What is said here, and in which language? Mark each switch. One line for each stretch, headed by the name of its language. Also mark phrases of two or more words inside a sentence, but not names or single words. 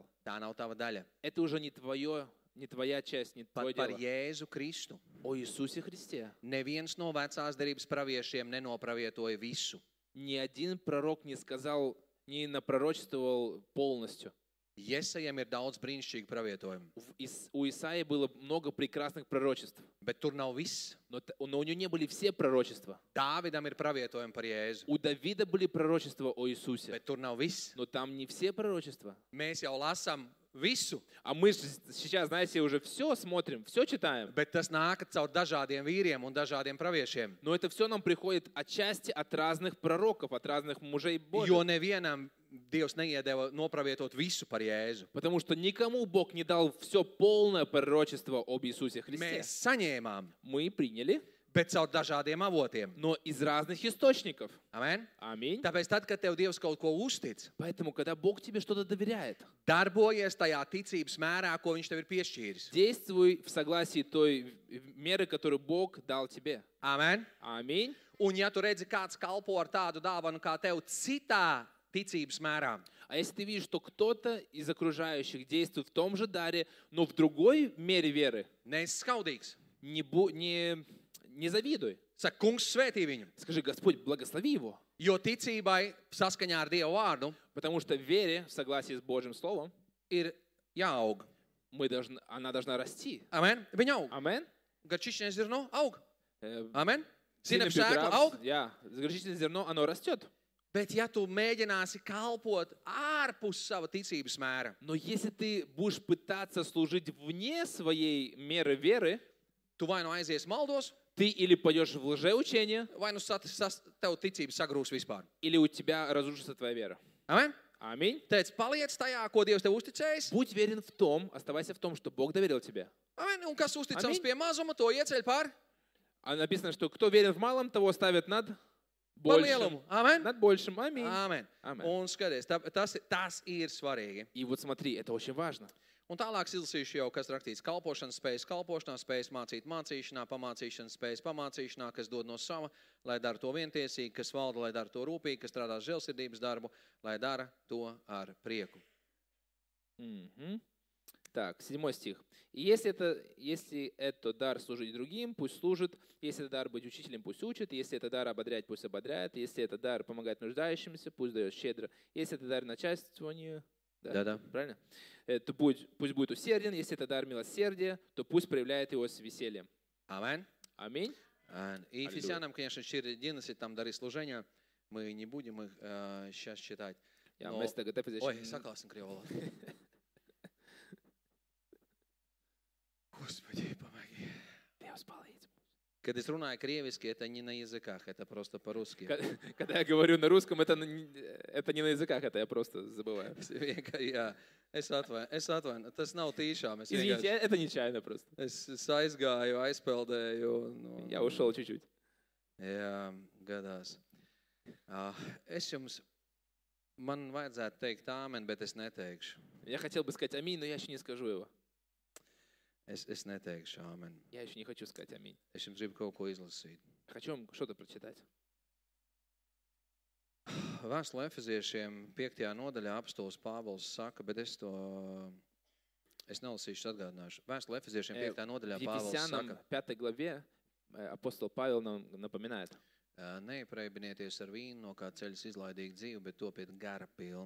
Latvian: Tā nav tava daļa.
Russian: Это уже не твоя часть, не твое
Latvian: Par
Russian: дело.
Latvian: Jēzu Kristu.
Russian: О Иисусе Христе.
Latvian: Neviens no vecās derības praviešiem nenopravietoja visu.
Russian: Ни один пророк не сказал, не напророчествовал полностью.
Latvian: Jesajam ir daudz brīnišķīgu pravietojumu,
Russian: У Исаии было много прекрасных пророчеств,
Latvian: bet tur nav viss.
Russian: но у него не были все пророчества.
Latvian: Dāvidam ir pravietojumi par Jēzu,
Russian: У Давида были пророчества о Иисусе,
Latvian: bet tur nav viss.
Russian: но там не все пророчества.
Latvian: Mēs jau lasām visu,
Russian: А мы же сейчас, знаете, уже все смотрим, все читаем.
Latvian: bet tas nāk caur dažādiem vīriem un dažādiem praviešiem.
Russian: Но это все нам приходит отчасти от разных пророков, от разных мужей Божьих.
Latvian: Jo nevienam Dievs neiedeva nopravietot visu par Jēzu.
Russian: Потому что никому Бог не дал все полное пророчество об Иисусе Христе.
Latvian: Mēs saņēmām,
Russian: Мы приняли,
Latvian: bet caur dažādiem avotiem.
Russian: но из разных источников.
Latvian: Amen?
Russian: Аминь.
Latvian: Tāpēc tad, kad tev Dievs kaut ko uztic,
Russian: Поэтому, когда Бог тебе что-то доверяет,
Latvian: darbojies tajā ticības mērā, ko Viņš tev ir piešķīris.
Russian: действуй в согласии той меры, которую Бог дал тебе.
Latvian: Amen?
Russian: Аминь.
Latvian: Un ja tu redzi, kāds kalpo ar tādu dāvanu kā tev citā ticības mērā,
Russian: А если ты видишь, что кто-то из окружающих действует в том же даре, но в другой мере веры,
Latvian: neesi skaudīgs.
Russian: не завидуй.
Latvian: Saka, kungs svētī viņu.
Russian: Скажи, Господь, благослови его.
Latvian: Jo ticībai saskaņā ar Dievu vārdu
Russian: Потому что вере, в согласии с Божьим Словом,
Latvian: ir jāaug.
Russian: она должна расти.
Latvian: Amen? Viņa aug. Amen. Garšīšņais zirno aug. Э, Amen?
Russian: Сильно
Latvian: Zinām sēklu aug.
Russian: Загрешительное зерно, оно растет.
Latvian: Bet ja tu mēģināsi kalpot ārpus sava ticības mēra,
Russian: Но если ты будешь пытаться служить вне своей меры веры,
Latvian: tu vai nu aizies maldos,
Russian: ты или пойдешь в лжеучение,
Latvian: vai nu tev ticība sagrūs vispār.
Russian: или у тебя разрушится твоя вера.
Latvian: Amen?
Russian: Аминь.
Latvian: Teic, paliec tajā, ko Dievs tev uzticējis.
Russian: Будь верен в том, оставайся в том, что Бог доверил тебе.
Latvian: Amen? Un kas uzticams Amen. pie mazuma, to ieceļ par
Russian: А написано, что кто верен в малом, того ставят над
Latvian: par
Russian: большим.
Latvian: lielumu. Amen?
Russian: Над большим. Аминь.
Latvian: Amen. Amen. Un skaties, tas ir svarīgi.
Russian: И вот смотри, это очень важно.
Latvian: Un tālāk izlasīšu jau, kas rakstīts kalpošanas spējas, kalpošanā spējas, mācīt mācīšanā, pamācīšanas spējas, pamācīšanā, kas dod no sava, lai dara to vientiesīgi, kas valda, lai dara to rūpīgi, kas strādā žēlsirdības darbu, lai dara to ar prieku.
Russian: Мгм. Так, 7 стих. «И если это дар служить другим, пусть служит. Если это дар быть учителем, пусть учит. Если это дар ободрять, пусть ободряет. Если это дар помогать нуждающимся, пусть дает щедро. Если это дар начальствованию, Да-да. правильно? То пусть будет усерден. Если это дар милосердия, то пусть проявляет его с весельем». Amen. Аминь. И Ефесянам, конечно, 4:11, там дары служения. Мы не будем их сейчас читать. Я Но- вместо ГТ Ой,
Latvian: saklāsim krievu valodu.
Russian: Господи, помоги.
Latvian: Kad es runāju krieviski,
Russian: это не на языках, это просто по-русски. Когда я говорю на русском, это не на языках, это я просто забываю.
Latvian: Jā, es atvainu, tas nav tīšām.
Russian: Извините, это нечаянно просто.
Latvian: Es aizgāju, aizpeldēju.
Russian: Я ушел чуть-чуть.
Latvian: Jā, gadās. Man vajadzētu teikt āmen, bet es neteikšu.
Russian: Я хотел бы сказать аминь, но я еще не скажу его.
Latvian: Es neteikšu āmen.
Russian: Я еще не хочу сказать аминь.
Latvian: Es jums gribu kaut ko izlasīt.
Russian: Хочу вам что-то прочитать.
Latvian: Vēstule Efeziešiem 5. nodaļā apostols Pāvils saka, bet es nelasīšu, atgādināšu. Vēstule Efeziešiem 5. nodaļā
Russian: В
Latvian: Pāvils
Russian: Ефесянам
Latvian: saka,
Russian: 5 главе апостол Павел нам напоминает:
Latvian: neiepraibinieties ar vīnu, no kā ceļas izlaidīgi dzīvi, bet topiet gara pilni.